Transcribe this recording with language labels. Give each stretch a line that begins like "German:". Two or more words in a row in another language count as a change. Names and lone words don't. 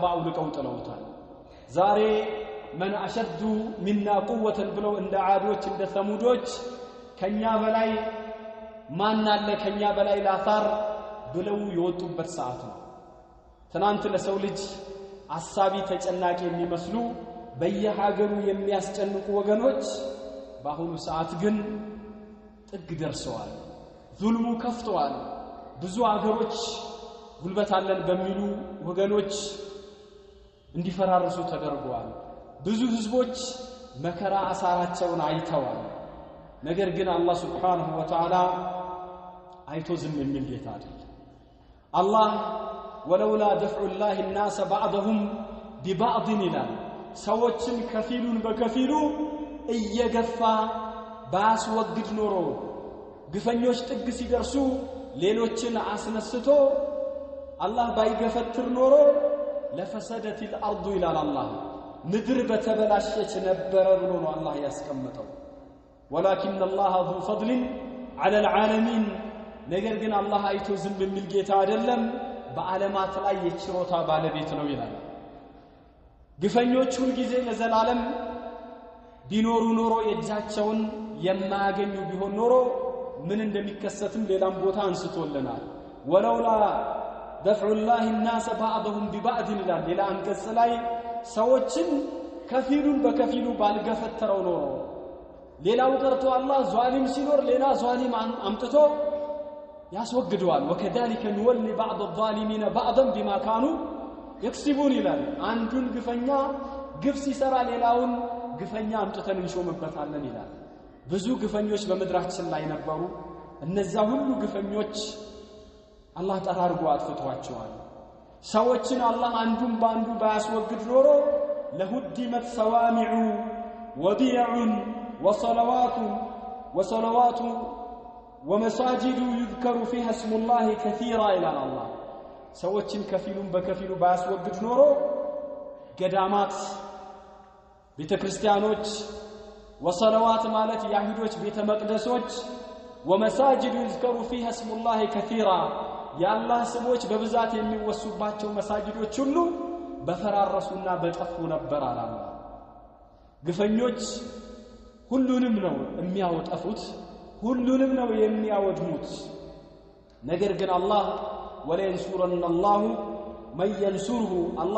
Amharic: አውልቀው ጥለውታል። ዛሬ
Arabic: من أشد منا قوة
Amharic: ብለው እንደ ዓዶች እንደ ሰሙዶች ከኛ በላይ ማን አለ ከኛ በላይ ላፋር ብለው የወጡበት ሰዓት ነው። ትናንት ለሰው ልጅ አሳቢ ተጨናቂ የሚመስሉ በየሀገሩ የሚያስጨንቁ ወገኖች በአሁኑ ሰዓት ግን ጥግ ደርሰዋል። ዙልሙ ከፍተዋል። ብዙ አገሮች ጉልበት አለን በሚሉ ወገኖች እንዲፈራርሱ ተደርገዋል። ብዙ ህዝቦች መከራ አሳራቸውን አይተዋል። ነገር ግን አላህ
Arabic: سبحانه وتعالى
Amharic: አይቶ ዝም የሚል ጌታ አይደለም። አላህ
Arabic: ولولا دفع الله الناس بعضهم ببعض
Amharic: ይላል። ሰዎችን ከፊሉን በከፊሉ እየገፋ ባስወግድ ኖሮ ግፈኞች ጥግ ሲደርሱ ሌሎችን አስነስቶ አላህ ባይገፈትር ኖሮ
Arabic: لفسدت الارض
Amharic: ይላል አላህ ምድር በተበላሸች ነበር ብሎ ነው አላህ ያስቀመጠው።
Arabic: ولكن الله ذو فضل على العالمين
Amharic: ነገር ግን አላህ አይቶ ዝም የሚል ጌታ አይደለም፣ በዓለማት ላይ የችሮታ ባለቤት ነው ይላል። ግፈኞች ሁሉ ጊዜ ለዘላለም ቢኖሩ ኖሮ የእጃቸውን የማያገኙ ቢሆን ኖሮ ምን እንደሚከሰትም ሌላም ቦታ አንስቶልናል።
Arabic: ولولا دفع الله الناس بعضهم
Amharic: ببعض ይላል ሌላ አንቀጽ ላይ ሰዎችን ከፊሉን በከፊሉ ባልገፈተረው ኖሮ ሌላው ቀርቶ አላህ ዟሊም ሲኖር ሌላ ዟሊም አምጥቶ ያስወግደዋል።
Arabic: وكذلك نولي بعض الظالمين بعضا بما كانوا يكسبون
Amharic: ይላል። አንዱን ግፈኛ ግፍ ሲሰራ ሌላውን ግፈኛ አምጥተን እንሾምበታለን ይላል። ብዙ ግፈኞች በመድራችን ላይ ነበሩ። እነዛ ሁሉ ግፈኞች አላህ ጠራርጎ አጥፍቷቸዋል። ሰዎችን አላህ አንዱን ባንዱ ባያስወግድ ኖሮ
Arabic: لهدمت صوامع وبيع وصلوات ومساجد يذكر فيها اسم الله كثيرا إلى الله
Amharic: ሰዎችን ከፊሉን በከፊሉ ባያስወግድ ኖሮ ገዳማት፣ ቤተክርስቲያኖች፣ ወሰለዋት ማለት የአይሁዶች ቤተ መቅደሶች፣
Arabic: ومساجد يذكر فيها اسم الله كثيرا
Amharic: የአላህ ስሞች በብዛት የሚወሱባቸው መሳጅዶች ሁሉ በፈራረሱና በጠፉ ነበር አላህ። ግፈኞች ሁሉንም ነው የሚያወጣፉት፣ ሁሉንም ነው የሚያወድሙት። ነገር ግን አላህ
Arabic: ولينصرن الله من ينصره
Amharic: አላህ